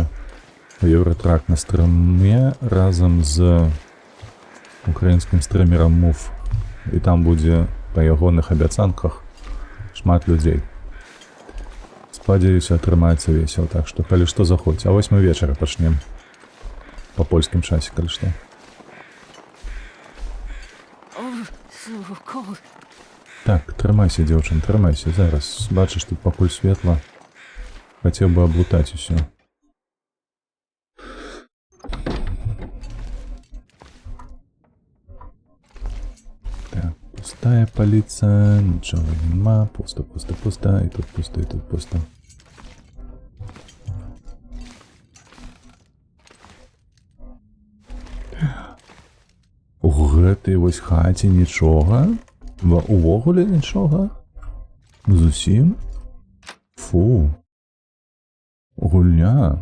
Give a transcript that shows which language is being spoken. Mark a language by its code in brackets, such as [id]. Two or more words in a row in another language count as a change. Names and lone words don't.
[be] Еўратрак на стрыме разам з украінскім стрымерам Мув. І там будзе па ягоных абяцанках шмат людзей. Спадзяюся, атрымаецца весел, так што калі што заходзь. А 8 вечара пачнем. [ru] По польским часикам или что? [en] Oh, so cold. [be] Так, трымайся, дзяўчын, трымайся. Зараз бачыш, тут пакуль светла. Хацеў бы аблутаць усё. Так, пустая паліца, нічога нема. Пусто, пусто, пусто. І тут пусто, і тут пусто. У гэтай вось хаце нічога? Увогуле нічога? Зусім? Фу. Гульня.